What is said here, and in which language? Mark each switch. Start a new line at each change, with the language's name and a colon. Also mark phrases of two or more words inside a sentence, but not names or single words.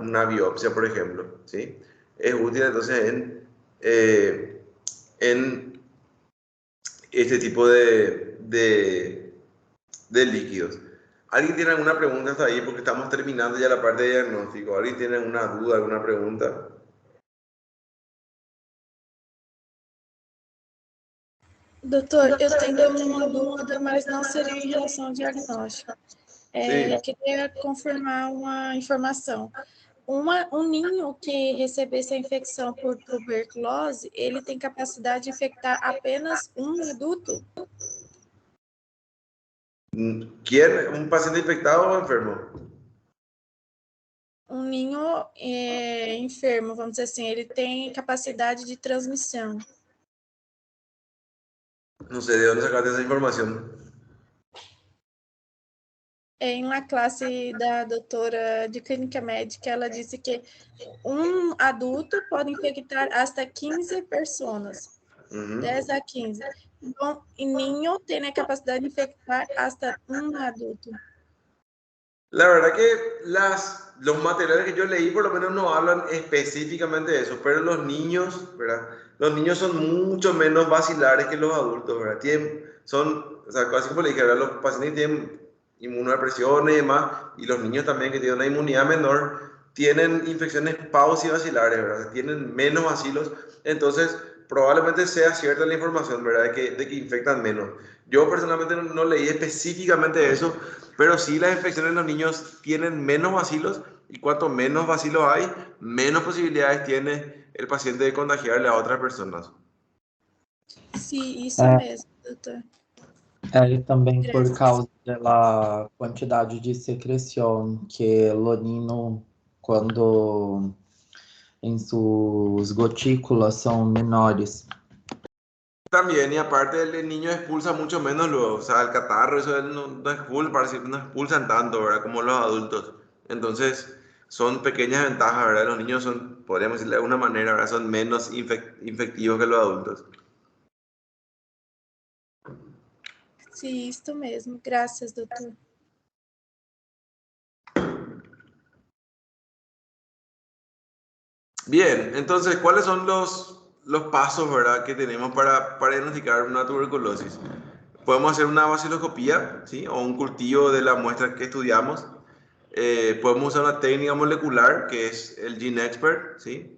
Spanish: Una biopsia, por ejemplo, ¿sí? Es útil entonces en este tipo de líquidos. ¿Alguien tiene alguna pregunta hasta ahí? Porque estamos terminando ya la parte de diagnóstico. ¿Alguien tiene alguna duda, alguna pregunta?
Portuguese: Doutor, eu tenho uma dúvida, mas não seria em relação ao diagnóstico.
Spanish: Sí.
Portuguese: Queria confirmar uma informação. Um ninho que recebesse a infecção por tuberculose, ele tem capacidade de infectar apenas um adulto?
Spanish: ¿Quién? ¿Un paciente infectado o enfermo?
Portuguese: Um ninho enfermo, vamos dizer assim, ele tem capacidade de transmissão.
Spanish: No sé de dónde sacaste esa información.
Portuguese: Em uma classe da doutora de clínica médica, ela disse que um adulto pode infectar hasta 15 pessoas, 10 a 15. Então, o ninho tem a capacidade de infectar hasta um adulto.
Spanish: La verdad que los materiales que yo leí por lo menos no hablan específicamente de eso, pero los niños, ¿verdad? Los niños son mucho menos vacilares que los adultos, ¿verdad? O sea, casi como le dije, ¿verdad? Los pacientes tienen inmunodepresiones y demás, y los niños también que tienen una inmunidad menor, tienen infecciones paucivacilares, ¿verdad? Tienen menos vacilos, entonces probablemente sea cierta la información, ¿verdad? De que infectan menos. Yo personalmente no leí específicamente eso, pero sí las infecciones en los niños tienen menos bacilos y cuanto menos bacilos hay, menos posibilidades tiene el paciente de contagiarle a otras personas.
Portuguese: Sim, isso É, mesmo, doutor. e também por Graças. causa da quantidade de secreção que o niño, quando em suas gotículas são menores.
Spanish: También, y aparte el niño expulsa mucho menos luego, o sea, el catarro, eso él no expulsa, parece que no expulsan tanto, ¿verdad? Como los adultos. Entonces, son pequeñas ventajas, ¿verdad? Los niños son, podríamos decirle de alguna manera, ¿verdad? Son menos infectivos que los adultos.
Portuguese: Sim, isso mesmo. Graças, doutor.
Spanish: Bien, entonces, ¿cuáles son los pasos, ¿verdad? Que tenemos para diagnosticar una tuberculosis? Podemos hacer una vaciloscopía, ¿sí? O un cultivo de la muestra que estudiamos. Podemos usar una técnica molecular, que es el GeneXpert, ¿sí?